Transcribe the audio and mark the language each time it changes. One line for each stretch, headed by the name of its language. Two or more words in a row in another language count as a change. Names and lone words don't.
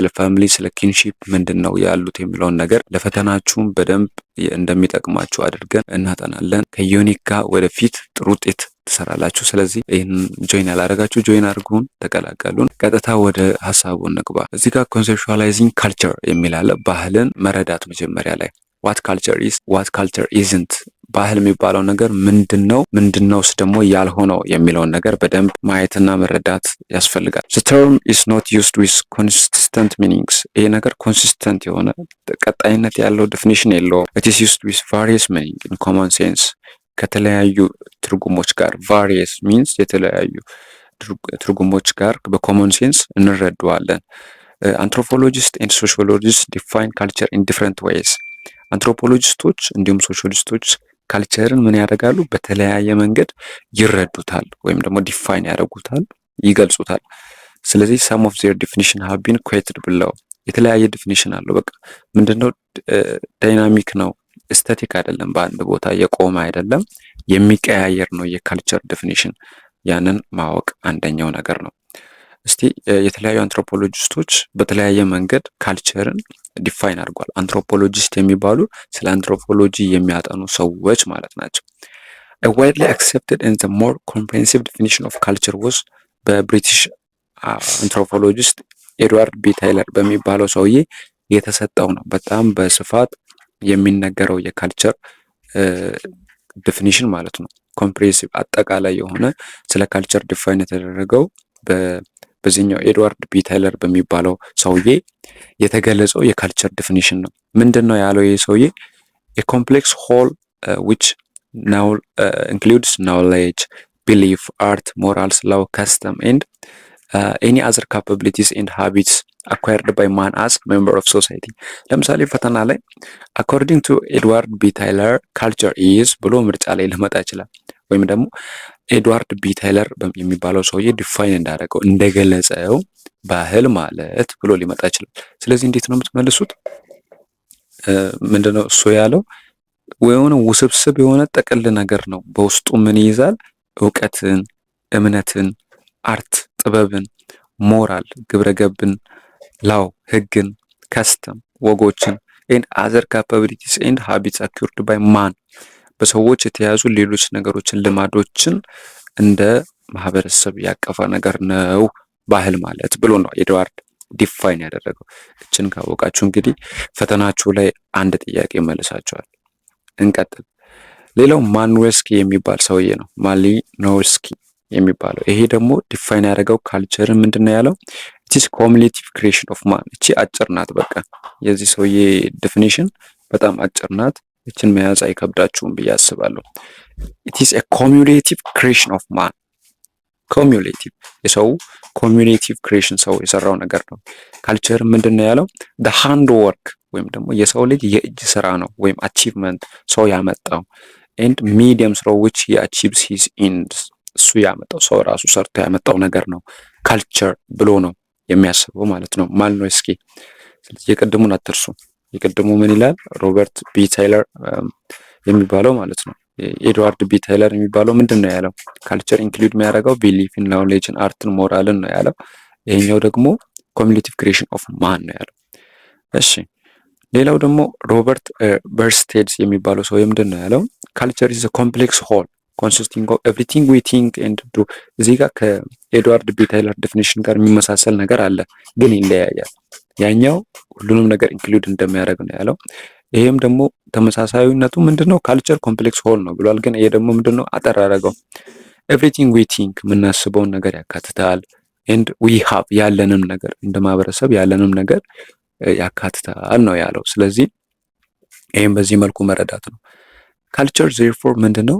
Amharic: ፋሚሊ፣ ስለ ኪንሺፕ ምንድነው ያሉት የሚለውን ነገር ለፈተናችሁም በደንብ እንደሚጠቅማችሁ አድርገን እናጠናለን። ከዩኒክ ጋር ወደፊት ጥሩ ውጤት ትሰራላችሁ። ስለዚህ ይህን ጆይን ያላረጋችሁ ጆይን አድርጉን፣ ተቀላቀሉን። ቀጥታ ወደ ሀሳቡ እንግባ። እዚህ ጋር
English: conceptualizing culture
Amharic: የሚል አለ። ባህልን መረዳት መጀመሪያ ላይ
English: what culture is what culture isn't፣
Amharic: ባህል የሚባለው ነገር ምንድነው፣ ምንድነውስ ደግሞ ያልሆነው የሚለውን ነገር በደንብ ማየትና መረዳት ያስፈልጋል።
English: the term is not used with consistent meanings።
Amharic: ይሄ ነገር ኮንሲስተንት የሆነ ቀጣይነት ያለው ዴፊኒሽን የለውም።
English: it is used with various meaning in common sense።
Amharic: ከተለያዩ ትርጉሞች ጋር
English: various means
Amharic: የተለያዩ ትርጉሞች ጋር በኮመን ሴንስ እንረዳዋለን።
English: anthropologist and sociologist define culture in different ways።
Amharic: አንትሮፖሎጂስቶች እንዲሁም ሶሺዮሎጂስቶች ካልቸርን ምን ያደርጋሉ? በተለያየ መንገድ ይረዱታል ወይም ደግሞ ዲፋይን ያደርጉታል፣ ይገልጹታል። ስለዚህ
English: some of their definition have been quoted below።
Amharic: የተለያየ ዲፊኒሽን አለው። በቃ ምንድነው? ዳይናሚክ ነው፣ ስታቲክ አይደለም፣ በአንድ ቦታ የቆመ አይደለም፣ የሚቀያየር ነው የካልቸር ዲፊኒሽን። ያንን ማወቅ አንደኛው ነገር ነው። እስቲ የተለያዩ አንትሮፖሎጂስቶች በተለያየ መንገድ ካልቸርን ዲፋይን አድርጓል። አንትሮፖሎጂስት የሚባሉ ስለ አንትሮፖሎጂ የሚያጠኑ ሰዎች ማለት ናቸው።
English: a widely accepted and the more comprehensive definition of culture was
Amharic: በብሪቲሽ አንትሮፖሎጂስት ኤድዋርድ ቢ ታይለር በሚባለው ሰውዬ የተሰጠው ነው። በጣም በስፋት የሚነገረው የካልቸር ዴፊኒሽን ማለት ነው። ኮምፕሬሄንሲቭ አጠቃላይ የሆነ ስለ ካልቸር ዲፋይን የተደረገው በዚህኛው ኤድዋርድ ቢ ታይለር በሚባለው ሰውዬ የተገለጸው የካልቸር ዴፊኒሽን ነው። ምንድነው ያለው ይህ ሰውዬ?
English: a complex whole which now includes knowledge, belief, art, morals, law, custom and any other capabilities and habits acquired by man as member of society።
Amharic: ለምሳሌ ፈተና ላይ
English: according to ኤድዋርድ ቢ ታይለር culture is
Amharic: ብሎ ምርጫ ላይ ሊመጣ ይችላል። ወይም ደግሞ ኤድዋርድ ቢ ታይለር የሚባለው ሰውዬ ዲፋይን እንዳደረገው እንደገለጸው ባህል ማለት ብሎ ሊመጣ ይችላል። ስለዚህ እንዴት ነው የምትመልሱት? ምንድነው እሱ ያለው? የሆነ ውስብስብ የሆነ ጥቅል ነገር ነው። በውስጡ ምን ይይዛል? እውቀትን፣ እምነትን፣ አርት ጥበብን፣ ሞራል ግብረገብን፣ ላው ህግን፣ ከስተም ወጎችን
English: and other capabilities and habits acquired by man
Amharic: በሰዎች የተያዙ ሌሎች ነገሮችን ልማዶችን እንደ ማህበረሰብ ያቀፈ ነገር ነው ባህል ማለት ብሎ ነው ኤድዋርድ ዲፋይን ያደረገው። እችን ካወቃችሁ እንግዲህ ፈተናችሁ ላይ አንድ ጥያቄ መልሳችኋል። እንቀጥል። ሌላው ማሊኖውስኪ የሚባል ሰውዬ ነው። ማሊኖውስኪ የሚባለው ይሄ ደግሞ ዲፋይን ያደረገው ካልቸርን ምንድነው ያለው?
English: it is cumulative creation of man።
Amharic: እቺ አጭር ናት። በቃ የዚህ ሰውዬ ዴፊኒሽን በጣም አጭር ናት። እችን መያዝ አይከብዳችሁም ብዬ አስባለሁ።
English: it is a cumulative creation of man።
Amharic: cumulative የሰው
English: cumulative creation
Amharic: ሰው የሰራው ነገር ነው። ካልቸር ምንድነው ያለው?
English: the hand work
Amharic: ወይም ደግሞ የሰው ልጅ የእጅ ስራ ነው ወይም achievement ሰው ያመጣው
English: and medium through which he achieves his ends
Amharic: እሱ ያመጣው ሰው ራሱ ሰርቶ ያመጣው ነገር ነው ካልቸር ብሎ ነው የሚያስበው ማለት ነው ማሊኖውስኪ። ስለዚህ የቀድሙን አትርሱ። የቀድሙ ምን ይላል? ሮበርት ቢ ታይለር የሚባለው ማለት ነው። ኤድዋርድ ቢ ታይለር የሚባለው ምንድነው ያለው? ካልቸር ኢንክሉድ የሚያደርገው ቢሊፍን፣ ናውሌጅን፣ አርትን፣ ሞራልን ነው ያለው። ይሄኛው ደግሞ
English: cumulative creation of man
Amharic: ነው ያለው። እሺ ሌላው ደግሞ ሮበርት በርስቴድስ የሚባለው ሰው ምንድነው ያለው?
English: culture is a complex whole consisting of everything we think and do።
Amharic: እዚህ ጋር ከኤድዋርድ ቢ ታይለር ዴፊኒሽን ጋር የሚመሳሰል ነገር አለ፣ ግን ይለያያል። ያኛው ሁሉንም ነገር ኢንክሉድ እንደሚያደርግ ነው ያለው። ይሄም ደግሞ ተመሳሳይነቱ ምንድነው?
English: culture complex whole
Amharic: ነው ብሏል። ግን ይሄ ደግሞ ምንድነው አጠር አደረገው።
English: everything we think
Amharic: የምናስበውን ነገር ያካትታል።
English: and we have
Amharic: ያለንም ነገር እንደ ማህበረሰብ ያለንም ነገር ያካትታል ነው ያለው። ስለዚህ ይሄም በዚህ መልኩ መረዳት ነው። ካልቸር therefore ምንድነው?